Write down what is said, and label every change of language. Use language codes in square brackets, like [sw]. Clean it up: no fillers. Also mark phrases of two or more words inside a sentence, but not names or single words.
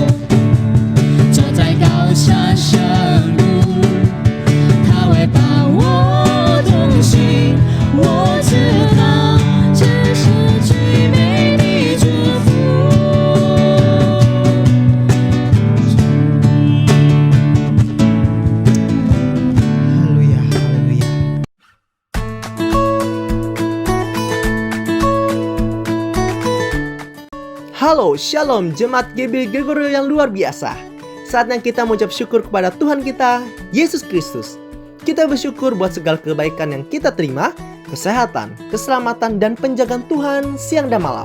[zh] 走在高山上路，他会伴我同行。我知道这是最美的祝福。哈利路亚，哈利路亚。 [id] Halo, Shalom, Jemaat GBI Gregorio yang luar biasa. Saatnya kita mengucap syukur kepada Tuhan kita, Yesus Kristus. Kita bersyukur buat segala kebaikan yang kita terima, kesehatan, keselamatan, dan penjagaan Tuhan siang dan malam.